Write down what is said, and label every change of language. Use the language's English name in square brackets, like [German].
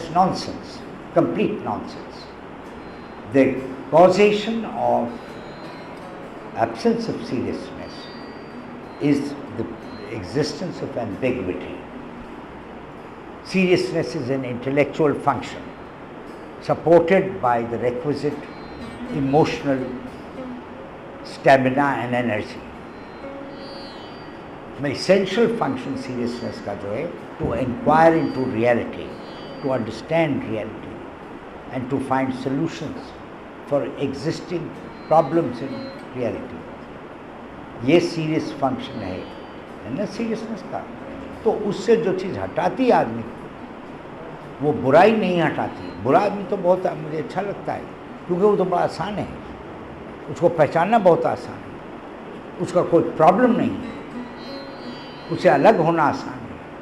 [English] That's nonsense, complete nonsense. The causation of absence of seriousness is the existence of ambiguity. Seriousness is an intellectual function supported by the requisite emotional stamina and energy. My essential function seriousness [Urdu] کا جو ہے [English] to inquire into reality, to understand reality and to find solutions for existing problems in reality. [Urdu] یہ serious function ہے نا seriousness کا. تو اس سے جو چیز ہٹاتی ہے آدمی کو، وہ برائی نہیں ہٹاتی. برا آدمی تو بہت مجھے اچھا لگتا ہے کیونکہ وہ تو بڑا آسان ہے، اس کو پہچاننا بہت آسان ہے، اس کا کوئی پرابلم نہیں ہے، اسے الگ ہونا آسان ہے.